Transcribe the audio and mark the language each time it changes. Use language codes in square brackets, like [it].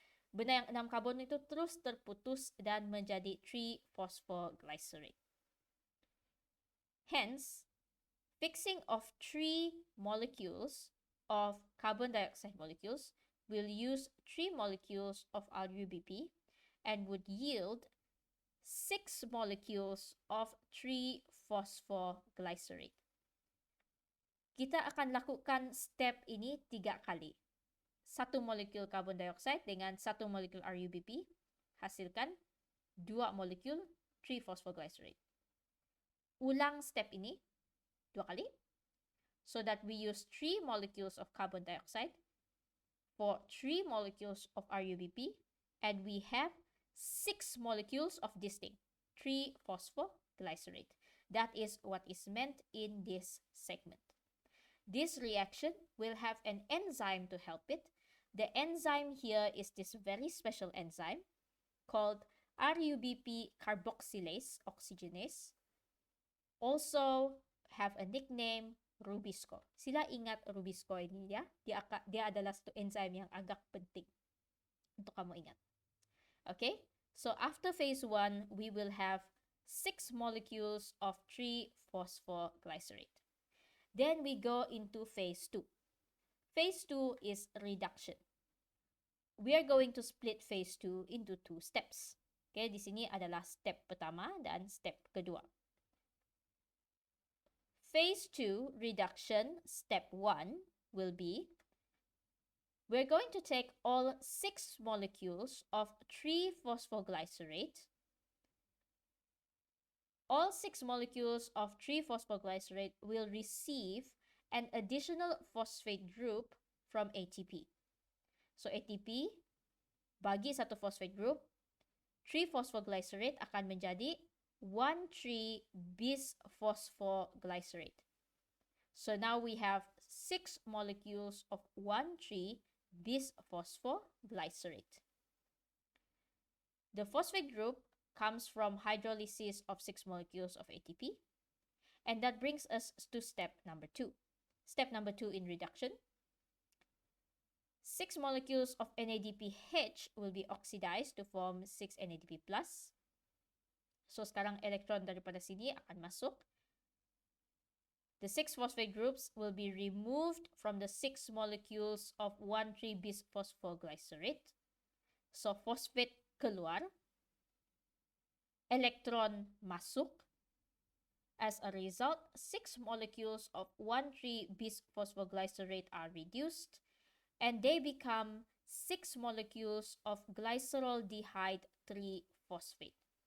[ms] Benda yang 6 karbon itu terus terputus dan menjadi 3-phosphoglycerate. [en] Hence, fixing of 3 molecules of carbon dioxide molecules will use 3 molecules of RUBP and would yield 6 molecules of 3-phosphoglycerate. [ms] Kita akan lakukan step ini 3 kali. 1 molekul carbon dioxide dengan 1 molekul RUBP, hasilkan 2 molekul 3-phosphoglycerate. Ulang step ini 2 kali, [en] so that we use 3 molecules of carbon dioxide for 3 molecules of RUBP, and we have 6 molecules of this thing, 3-phosphoglycerate. That is what is meant in this segment. This reaction will have an enzyme to help it. The enzyme here is this very special enzyme called RUBP carboxylase oxygenase. Also have a nickname Rubisco. [ms] Sila ingat Rubisco ini ya. Dia adalah satu enzyme yang agak penting untuk kamu ingat. [en] Okay? So after phase 1, we will have 6 molecules of 3-phosphoglycerate. Then we go into phase 2. Phase 2 is reduction. we are going to split phase 2 into 2 steps. [ms] Okay, di sini adalah step pertama dan step kedua. [en] Phase 2 reduction, step 1 will be, we're going to take all 6 molecules of 3-phosphoglycerate. All 6 molecules of 3-phosphoglycerate will receive an additional phosphate group from ATP. [ms] So ATP bagi satu phosphate group, 3-phosphoglycerate akan menjadi 1,3-bisphosphoglycerate. [en] So now we have 6 molecules of 1,3-bisphosphoglycerate. The phosphate group comes from hydrolysis of 6 molecules of ATP. And that brings us to step number 2. Step number 2 in reduction. 6 molecules of NADPH will be oxidized to form 6 NADP+. [ms] So sekarang elektron daripada sini akan masuk. [en] The 6 phosphate groups will be removed from the 6 molecules of 1,3-bisphosphoglycerate. [ms] So phosphate keluar, elektron masuk. [en] As a result, 6 molecules of 1,3-bisphosphoglycerate are reduced, and they become 6 molecules of glyceroldehyde 3-phosphate.